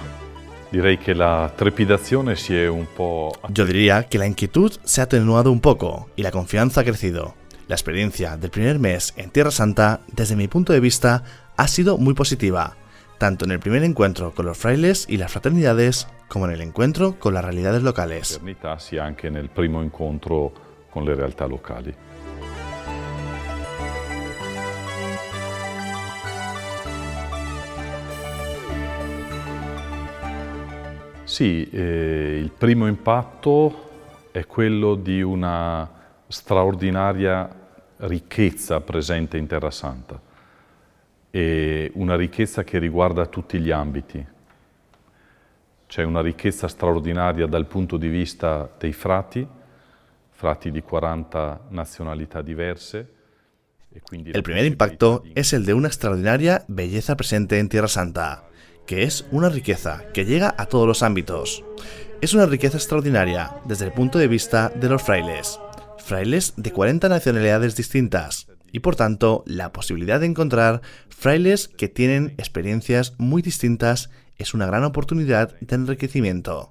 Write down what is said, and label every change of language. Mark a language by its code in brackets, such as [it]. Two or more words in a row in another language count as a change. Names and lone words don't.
[es] Yo diría que la inquietud se ha atenuado un poco y la confianza ha crecido. La experiencia del primer mes en Tierra Santa, desde mi punto de vista, ha sido muy positiva, tanto en el primer encuentro con los frailes y las fraternidades, como en el encuentro con las realidades locales. [it] Sia anche nel primo incontro con le realtà locali. Sì, il primo impatto è quello di una straordinaria ricchezza presente in Terra Santa e una ricchezza che riguarda tutti gli ambiti. C'è una ricchezza straordinaria dal punto di vista dei frati di 40 nacionalidades diverse. [es] El primer impacto es el de una extraordinaria belleza presente en Tierra Santa, que es una riqueza que llega a todos los ámbitos. Es una riqueza extraordinaria desde el punto de vista de los frailes de 40 nacionalidades distintas, y por tanto la posibilidad de encontrar frailes que tienen experiencias muy distintas es una gran oportunidad de enriquecimiento.